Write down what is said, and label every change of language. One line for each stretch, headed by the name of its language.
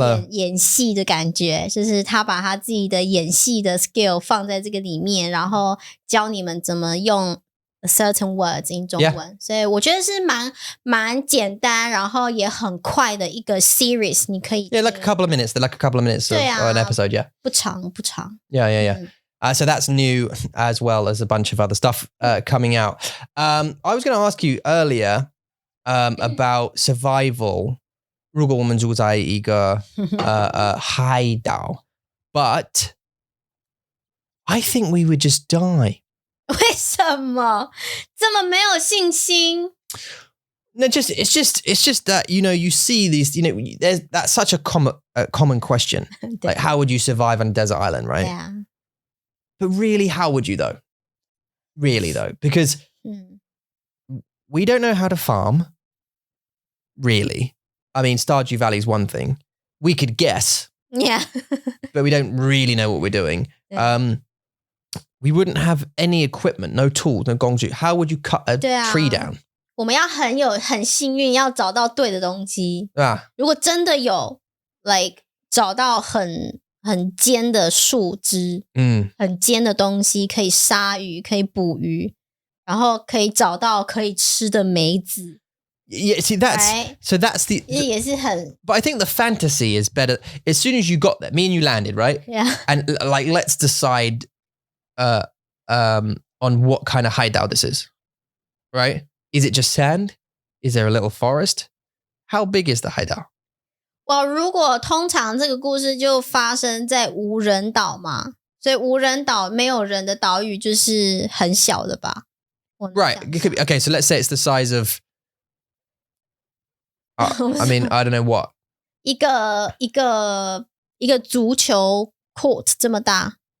Chinese: 演戏的感觉，就是他把他自己的演戏的 skill 放在这个里面，然后教你们怎么用
English: certain words in
Chinese: 中文，所以我觉得是蛮简单，然后也很快的一个 series， 你可以
English: like a couple of minutes, like a couple of minutes of an episode, yeah.
Chinese: 不长。
English: Yeah. So that's new as well as a bunch of other stuff coming out. I was going to ask you earlier about survival.
Chinese: 如果我们住在一个海岛
English: but I think we would just die.
Chinese: 为什么这么没有信心？
English: No, it's just that, you know, you see these, you know, that's such a common question. Like, how would you survive on a desert island, right? Yeah. But really, how would you though? Really though, because we don't know how to farm. Really. I mean, Stardew Valley is one thing. We could guess. Yeah. But we don't really know what we're doing. Yeah. We wouldn't have any equipment, no tools, no gongju. How would you cut a tree down?
Chinese: 我们要很幸运，要找到对的东西。如果真的有 like 找到很尖的树枝，很尖的东西，可以杀鱼，可以捕鱼，然后可以找到可以吃的梅子。
English: Yeah, see that's the
Chinese: 也是很
English: But I think the fantasy is better. As soon as you got there, me and you landed, right? Yeah. And like, let's decide on what kind of hideout this is, right? Is it just sand? Is there a little forest? How big is the hideout?
Chinese: Well, 如果通常这个故事就发生在无人岛嘛，所以无人岛没有人的岛屿就是很小的吧
English: Right. It could be, okay, so let's say it's the size of I mean, I don't know what.
Chinese: 一个足球 court 这么大。